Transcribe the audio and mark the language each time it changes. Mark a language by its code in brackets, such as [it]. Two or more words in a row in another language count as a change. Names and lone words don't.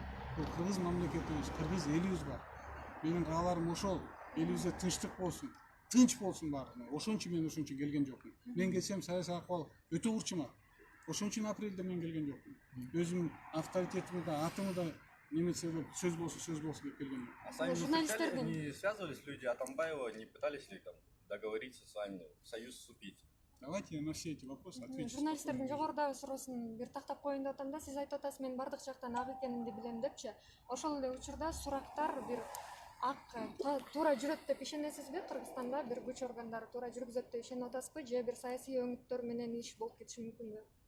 [ky] Бул кыргыз мамлекетибиз, кыргыз элибиз бар. Менин кааларым ошол. Элибизде тынчтык болсун, тынч болсун баары. Ошон үчүн мен ошон үчүн келген жокмун. Мен келсем саясий акыбал өтө курчумак. Ошон үчүн апрелде мен келген жокмун. Өзүм авторитетимди да, атымды да немесе деп сөз болсун деп келген. [ru] А сами не связывались люди Атамбаева, не пытались ли там договориться с вами, в союз вступить? Давайте я на все эти вопросы отвечу. [ky] Журналисттердин жогорудагы суроосун бир тактап коеюн деп атам да, сиз айтып атасыз, мен бардык жактан ак экенимди билем депчи. Ошол эле учурда сурактар бир туура жүрөт деп ишенесизби? Кыргызстанда бир күч органдары туура жүргүзөт деп ишенип атасызбы? Же бир саясий өңүттөр менен иш болуп кетиши мүмкүнбү?